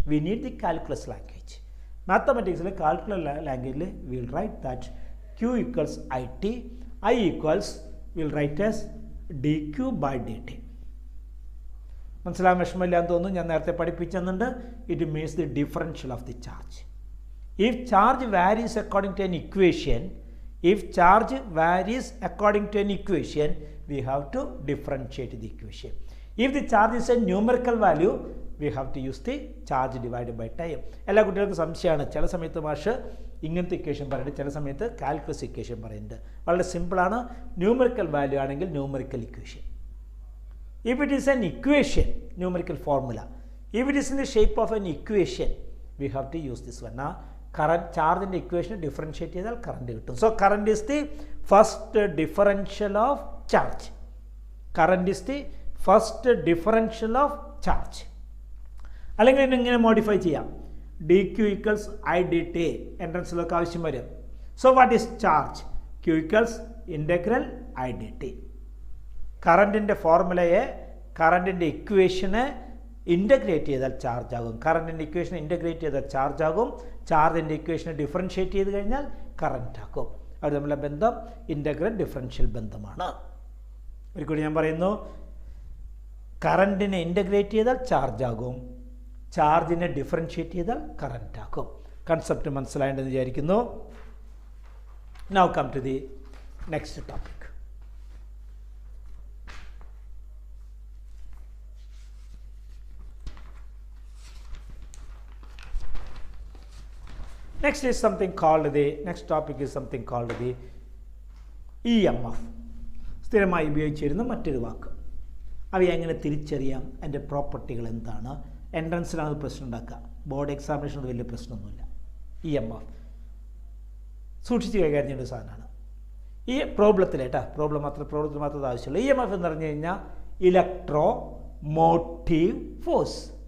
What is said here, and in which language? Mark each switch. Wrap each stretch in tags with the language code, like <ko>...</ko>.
<en>We need the calculus language.</en> <ml>മാത്തമാറ്റിക്സിൽ calculus ലാംഗ്വേജിൽ</ml> <en>Will write that Q equals I T, I equals will write as D Q by D T.</en> <ml>മനസ്സിലാകാൻ വിഷമമില്ലാന്ന് തോന്നുന്നു, ഞാൻ നേരത്തെ പഠിപ്പിച്ചെന്നുണ്ട്.</ml> <en>It means the differential of the charge. If charge varies according to an equation, if charge varies according to an equation, we have to differentiate the equation. If the charge is a numerical value, we have to use the charge divided by time.</en> <ml>എല്ലാ കുട്ടികൾക്കും സംശയമാണ്. ചില സമയത്ത് മാഷ് ഇങ്ങനത്തെ equation പറയുന്നുണ്ട്, ചില സമയത്ത് കാൽക്കുലസ് ഇക്വേഷൻ പറയുന്നുണ്ട്. വളരെ സിമ്പിളാണ്. ന്യൂമറിക്കൽ വാല്യൂ ആണെങ്കിൽ numerical equation.</ml> <en>If it is an equation, numerical formula. If it is in the shape of an equation, we have to use this one. Current charge in the equation differentiate</en> <ml>ചെയ്താൽ</ml> <en>current</en> <ml>കിട്ടും.</ml> <en>So current is the first differential of charge. Current is the first differential of charge.</en> <ml>അല്ലെങ്കിൽ ഇങ്ങനെ modify ചെയ്യാം.</ml> <en>d q equals i d t</en> <ml>എൻട്രൻസിലൊക്കെ ആവശ്യം വരും.</ml> <en>So what is charge? Q equals integral i d t.</en> <ml>കറണ്ടിൻ്റെ ഫോർമുലയെ കറണ്ടിൻ്റെ ഇക്വേഷനെ integrate ചെയ്താൽ charge ആകും. കറണ്ടിൻ്റെ equation integrate ചെയ്താൽ charge ആകും. ചാർജിൻ്റെ ഇക്വേഷനെ differentiate ചെയ്ത് കഴിഞ്ഞാൽ കറണ്ട് ആക്കും. അവർ തമ്മിലുള്ള ബന്ധം ഇൻ്റഗ്രൽ ഡിഫറൻഷ്യൽ ബന്ധമാണ്. ഒരിക്കലും ഞാൻ പറയുന്നു, കറണ്ടിനെ ഇൻ്റഗ്രേറ്റ് ചെയ്താൽ ചാർജ് ആകും, ചാർജിനെ ഡിഫറൻഷ്യേറ്റ് ചെയ്താൽ കറണ്ട് ആക്കും. കൺസെപ്റ്റ് മനസ്സിലായെന്ന് വിചാരിക്കുന്നു.</ml> <en>Now come to the next topic. Next is something called the, next topic is something called the EMF.</en> <ml>സ്ഥിരമായി ഉപയോഗിച്ച് വരുന്ന മറ്റൊരു വാക്ക്. അവയെ എങ്ങനെ തിരിച്ചറിയാം, അതിൻ്റെ പ്രോപ്പർട്ടികൾ എന്താണ്? എൻട്രൻസിലാണ് പ്രശ്നം ഉണ്ടാക്കുക, ബോർഡ് എക്സാമിനേഷൻ വലിയ പ്രശ്നമൊന്നുമില്ല. EMF സൂക്ഷിച്ച് കൈകാര്യം ചെയ്യേണ്ട സാധനമാണ്. ഈ പ്രോബ്ലത്തിൽ മാത്രമേ ആവശ്യമുള്ളൂ. EMF എന്ന് പറഞ്ഞു കഴിഞ്ഞാൽ ഇലക്ട്രോ മോട്ടീവ് ഫോഴ്സ്.</ml>